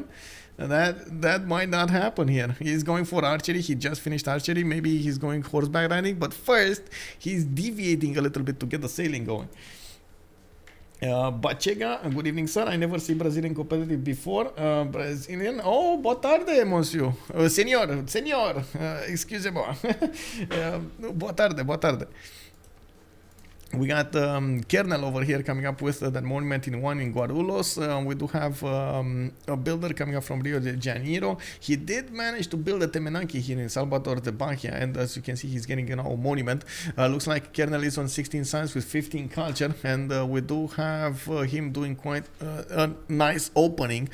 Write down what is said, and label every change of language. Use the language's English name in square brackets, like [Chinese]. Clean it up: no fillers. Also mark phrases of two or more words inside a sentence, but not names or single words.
[English] That might not happen here. He's going for archery. He just finished archery. Maybe he's going horseback riding. But first, he's deviating a little bit to get the sailing going. Bachega, good evening, sir. I never see Brazilian competitive before. Brazilian, [Portuguese] oh, boa tarde, [French] monsieur. Senor, excusez-moi. [Portuguese] Boa tarde, boa tarde. [English] We got Kerrnel over here coming up with that monument in one in Guarulhos. We do have a builder coming up from Rio de Janeiro. He did manage to build a Temenanki here in Salvador de Bahia, and as you can see, he's getting a monument. Looks like Kerrnel is on 16 science with 15 culture, and we do have him doing quite a nice opening.